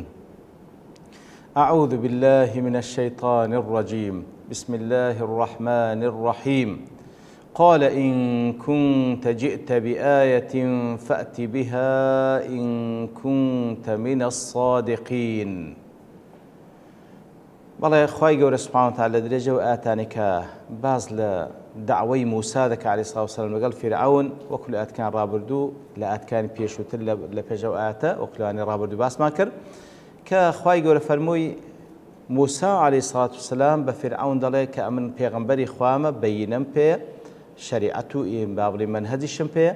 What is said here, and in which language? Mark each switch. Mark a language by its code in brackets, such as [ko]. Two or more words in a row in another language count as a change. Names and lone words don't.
[ar] أعوذ بالله من الشيطان الرجيم. بسم الله الرحمن الرحيم. قال إن كنت جئت بآية فأت بها إن كنت من الصادقين. [ckb] بەڵێ خوای گەورە [ar] سوبحانەهو وتەعالە [ckb] لە درێژەوە ئاتانێکە باز لە داوای موسا دەکات [ar] عەلەیهی سەڵاتو وسەلام [ckb] لەگەڵ فیرعەون وەکو لە ئاەتەکان ڕابردوو لە ئاەتەکانی پێشووتر لە پێشەو ئاەتە وەکو لەوانەی ڕابردوو باسمان کرد کە خوای گەورە فەرمووی موسا [ar] عەلەیهی سەڵاتو وسەلام [ckb] بە فیرعەون دەڵێ کە ئەمن پێغەمبەری خوامە بەیینەم پێیە شەریعەت و با بڵێ مەنهەجیشم پێیە